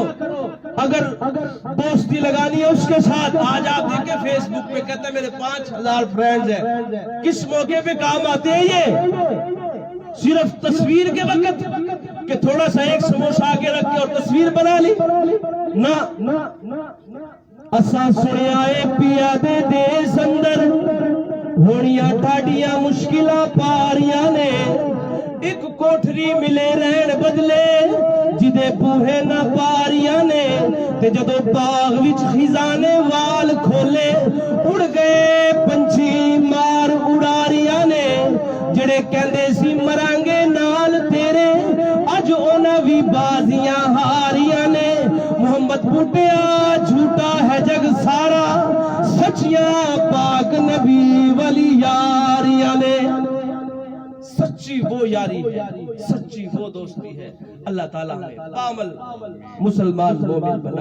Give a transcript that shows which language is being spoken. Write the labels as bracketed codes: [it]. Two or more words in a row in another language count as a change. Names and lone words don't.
[ur] اگر دوستی لگانی ہے اس کے ساتھ، آج آپ دیکھیں فیس بک پہ کہتے ہیں میرے 5000 فرینڈز ہیں، کس موقع پہ کام آتے ہیں یہ؟ صرف تصویر کے وقت کہ تھوڑا سا ایک سموسہ آگے رکھ کے اور تصویر بنا لی؟ نہ، [pa] اساں سنیا اے پیا دے دیس اندر ہونیاں ٹھاڈیاں مشکلاں پاریاں نے، ایک کوٹھری ملے رہن بدلے جدے بوہے نہ پاریاں نے، تے جدو باغ وچ خزانے وال کھولے اڑ گئے پنچھی مار اڑاریاں نے، جڑے کہندے سی مرانگے نال تیرے اج اونا بھی بازیاں ہاریاں نے۔ محمد بوٹیا جھوٹا ہے جگ سارا، سچیاں پاک نبی ولی یاریاں نے۔ [ur] سچی وہ یاری ہے، سچی وہ دوستی ہے۔ اللہ تعالیٰ ہمیں کامل مسلمان مومن بنائے۔